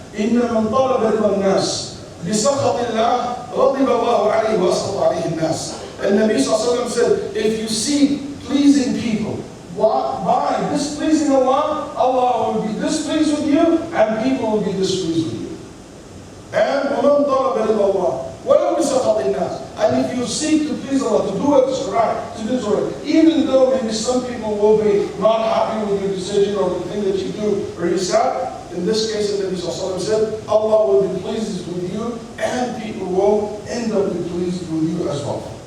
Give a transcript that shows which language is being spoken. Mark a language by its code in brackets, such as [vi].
[ar] إِنَّ مَنْ طَلَبَ رِضَى النَّاسِ بِسَخَطِ اللَّهِ غَضِبَ اللَّهُ عَلَيْهِ وَأَسْخَطَ عَلَيْهِ النَّاسِ. [en] And Nabi sallallahu alayhi wa sallam said, if you seek pleasing people, by displeasing Allah, Allah will be displeased with you and people will be displeased with you. [ar] And وَمَنْ طَلَبَ رِضَى اللَّهِ وَلَوْ بِسَخَطِ النَّاسِ. [en] And if you seek to please Allah, to do what is right, to do what's right, even though maybe some people will be not happy with your decision or the thing that you do or you said, in this case, the Nabi sallallahu alayhi wa sallam said, Allah will be pleased with you and people will end up being pleased with you as well.